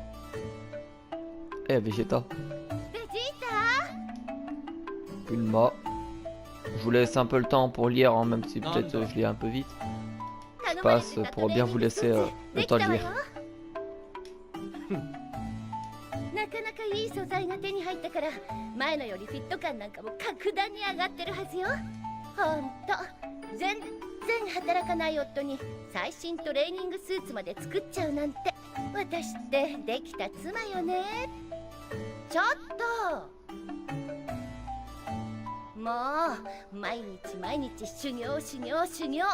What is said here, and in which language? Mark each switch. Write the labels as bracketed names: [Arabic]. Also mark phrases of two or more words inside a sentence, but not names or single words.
[Japanese] Eh, Vegeta. Bulma. [French] Je vous laisse un peu le temps pour lire, hein, même si peut-être je lis un peu vite. Je passe pour bien vous laisser le temps de lire. [Japanese] 素材が手に入ったから前のよりフィット感なんかも格段に上がってるはずよ。ほんと全然働かない夫に最新トレーニングスーツまで作っちゃうなんて、私ってできた妻よね。ちょっともう毎日毎日修行修行修行。